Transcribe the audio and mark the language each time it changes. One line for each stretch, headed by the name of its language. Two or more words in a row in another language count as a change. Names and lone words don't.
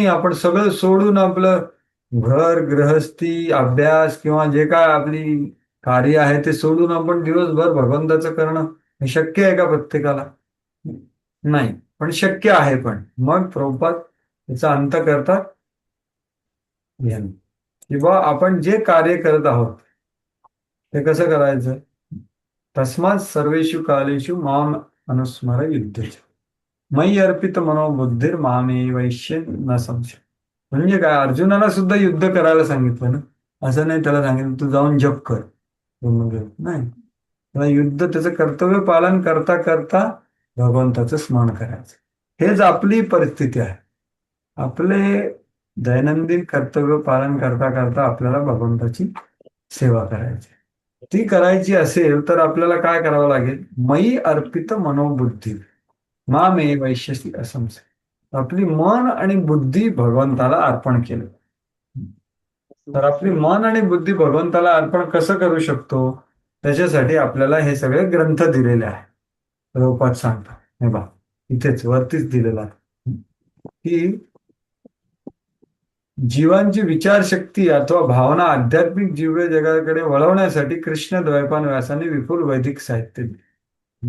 Marathi: आपण सगळं सोडून आपलं घर गृहस्थी अभ्यास किंवा जे काय आपली कार्य आहे ते सोडून आपण दिवसभर भगवंताचं करणं हे शक्य आहे का प्रत्येकाला? नाही, पण शक्य आहे. पण मग प्रभुपाद याचा अंत करतात किंवा आपण जे कार्य करत आहोत ते कसं करायचं.
Sanskrit: तस्मात सर्वेषु कालेषु माम अनुस्मर युद्धेच मयी अर्पित मनोबुद्धीर मामे वैश्य न संशय.
Marathi: म्हणजे काय, अर्जुनाला सुद्धा युद्ध करायला सांगितलं ना. असं नाही त्याला सांगितलं तू जाऊन जप कर, नाही. त्याला युद्ध त्याचं कर्तव्य पालन करता करता भगवंताचं स्मरण करायचं. हेच आपली परिस्थिती आहे. आपले दैनंदिन कर्तव्य पालन करता करता आपल्याला भगवंताची सेवा करायची. ती करायची असेल तर आपल्याला काय करावं लागेल.
Sanskrit: मयी अर्पित मनोबुद्धी मामे वैश्यसी असंशय.
Marathi: आपली मन आणि बुद्धी भगवंताला अर्पण केलं. तर आपली मन आणि बुद्धी भगवंताला अर्पण कसं करू शकतो, त्याच्यासाठी आपल्याला हे सगळे ग्रंथ दिलेले आहे. रूपात सांगतात हे बा इथेच वरतीच दिलेला आहे की जीवांची विचारशक्ती अथवा भावना आध्यात्मिक जीव्य जगाकडे वळवण्यासाठी कृष्ण द्वैपायन व्यासाने विपुल वैदिक साहित्य दिले.